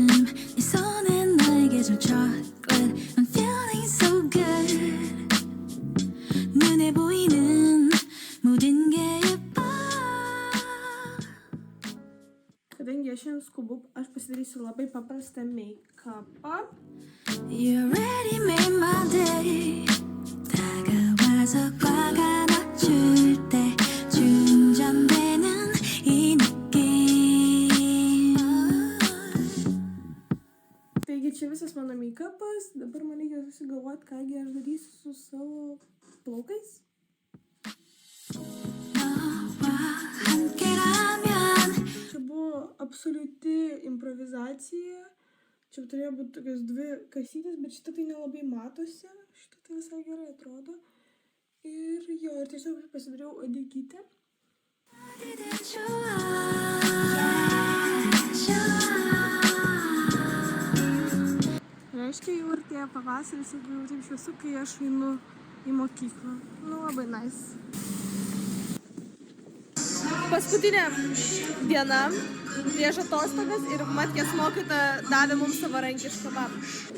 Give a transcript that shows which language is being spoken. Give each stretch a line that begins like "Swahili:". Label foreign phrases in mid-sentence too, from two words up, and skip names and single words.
Korean: 네 손에 나의 계절
English: chocolate I'm feeling so good
Korean: 눈에 보이는 모든 게 예뻐
Lithuanian: Kadangi aš šiandien skubu, aš pasidarysiu labai paprastą make-upą.
English: You already made my day
Korean: 다가와서 화가 나줄 때 충전되는 이 느낌
Lithuanian: Taigi čia visas mano make-upas. Dabar man reikia susigalvoti, kągi aš darysiu su savo plaukais.
Korean: 너와 함께라면
Lithuanian: Čia buvo absoliuti improvizacija. Čia turėjo būti tokios dvi kasytės, bet šitą tai nelabai matosi. Šitą tai visai gerai atrodo. Ir jo, ir tiesiog pasidariau uodegytę.
Korean: 어디든 좋아
Lithuanian: Reiškia, jau artėja pavasaris ir jau taip šviesu, kai aš einu į mokyklą. Nu, labai nice. Paskutinė diena prieš atostogas ir matkės mokytoja davė mums savarankišką babą.